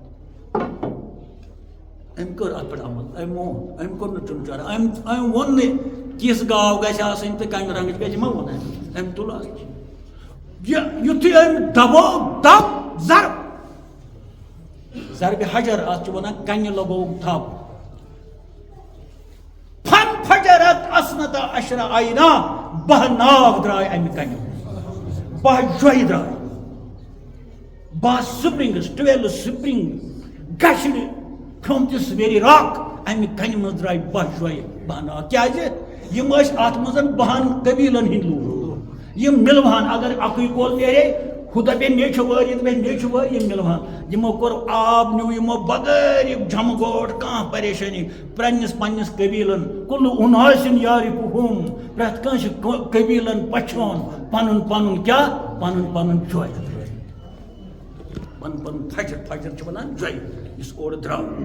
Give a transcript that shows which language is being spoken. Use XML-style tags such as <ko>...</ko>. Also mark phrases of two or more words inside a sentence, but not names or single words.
<ks>أمۍ کٔر اتھ پٮ۪ٹھ عمل أمۍ مون أمۍ کوٚر نہٕ چُنہٕ چارا أمۍ ووٚن نہٕ تِژھ گاو گژھِ آسٕنۍ تہٕ کمہِ رنگٕچ گژھِ یہِ ما ووٚن أمۍ تُل آس یُتھُے أمۍ دبو دب ضرب ضربِ حجر اَتھ چھِ وَنان کَنہِ لگووُکھ دب</ks> <ar>فن فجرت اسنت عشر عینا</ar> <ks>12 ناگ درٛاے اَمہِ کَنہِ 12 جۄیہِ درٛاے</ks> <en>12 springs 12 spring gushed from this very rock</en> <ks>اَمہِ کَنہِ منٛز درٛاے 12 جۄیہِ 12 ناگ کیٛازِ یِم ٲسۍ اَتھ منٛز 12 قبیٖلن ہٕنٛدۍ لوٗکھ یِم مِلوہن اگر اَکُے کول نیرے ہُہ دَپے مےٚ چھُ وٲرۍ یہِ دَپے مےٚ چھُ وٲرۍ یِم مِلوہن یِمو کوٚر آب نیوٗ یِمو بغٲر یہِ جمہٕ گوٹ کانٛہہ پریشٲنی پنٛنِس پنٛنِس قبیٖلن</ks> <ar>کُلہٕ اُناسِن یارِفُہُم</ar> <ks>پرٛٮ۪تھ کٲنٛسہِ قبیٖلن پَچھون پنُن پنُن کیٛاہ پنُن پنُن جۄے پنُن پنُن فجر فجر چھِ وَنان جۄے یُس اورٕ درٛاو</ks>